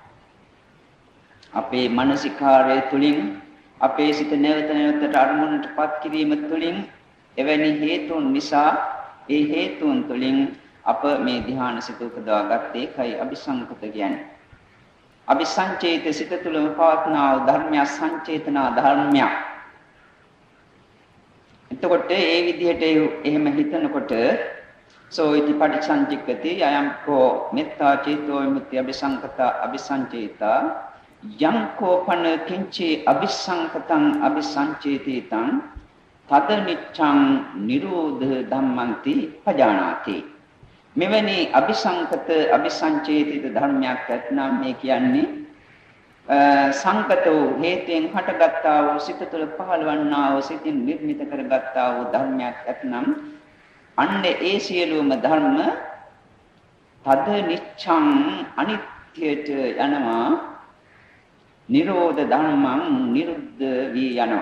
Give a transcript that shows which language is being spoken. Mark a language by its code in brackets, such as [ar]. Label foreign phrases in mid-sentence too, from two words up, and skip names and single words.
[si] අපේ මානසිකාරය තුලින් අපේ සිත නැවත නැවතට අරමුණටපත් කිරීම තුළින් එවැනි හේතුන් නිසා ඒ හේතුන් තුළින් අප මේ ධ්‍යාන සිත උපදවා ගත්තේ කයි අபிසංකත කියන්නේ. අபிසංචේත සිත තුළම පවත්නා වූ ධර්මය සංචේතනා ධර්මයක්. එතකොට ඒ විදිහට එහෙම හිතනකොට [pi] සෝ ඉති පටිසංචික්කති අයම්කෝ මෙත්තා චේතෝ විමුක්ති අபிසංකත අபிසංචේතා යං කෝපන කිංචි අபிසංකතං අபிසංචේතිතං තද නිච්ඡං නිරෝධ ධම්මන්ති පජානාති. [si] මෙවැනි අபிසංකත අபிසංචේතිත ධර්මයක් ඇතනම් මේ කියන්නේ සංකතෝ හේතෙන් හටගත්තා වූ සිත තුළ පහළවන්නා වූ සිතින් නිර්මිත කරගත්තා වූ ධර්මයක් ඇතනම් අන්න ඒ සියලුම ධර්ම [pi] තද නිච්ඡං [si] අනිත්‍යයට යනවා නිරෝධ ධර්මං නිරුද්ධ වී යනවා.